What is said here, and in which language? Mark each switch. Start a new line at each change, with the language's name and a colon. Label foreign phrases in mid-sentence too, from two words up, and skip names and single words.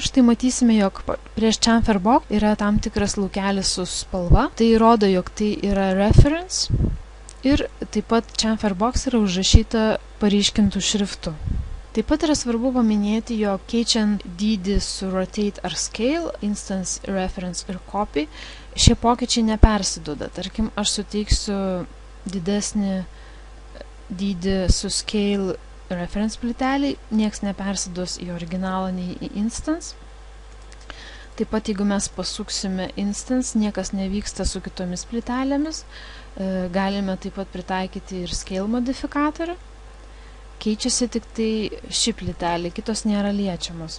Lithuanian: Štai matysime, jog prieš
English: chamfer box
Lithuanian: yra tam tikras laukelis su spalva, tai rodo, jog tai yra reference ir taip pat
English: chamfer box
Lithuanian: yra užrašyta paryškintų šriftu. Taip pat yra svarbu paminėti, jog keičiant dydį su rotate ar scale, instance, reference ir copy, šie pokyčiai nepersiduoda. Tarkim, aš suteiksiu didesnį dydį su
English: scale reference
Lithuanian: plyteliai, nieks nepersiduos į originalą nei į instance. Taip pat, jeigu mes pasuksime instance, niekas nevyksta su kitomis plytelėmis. Galime taip pat pritaikyti ir scale modifikatorių. Keičiasi tik tai ši plytelė, kitos nėra liečiamos.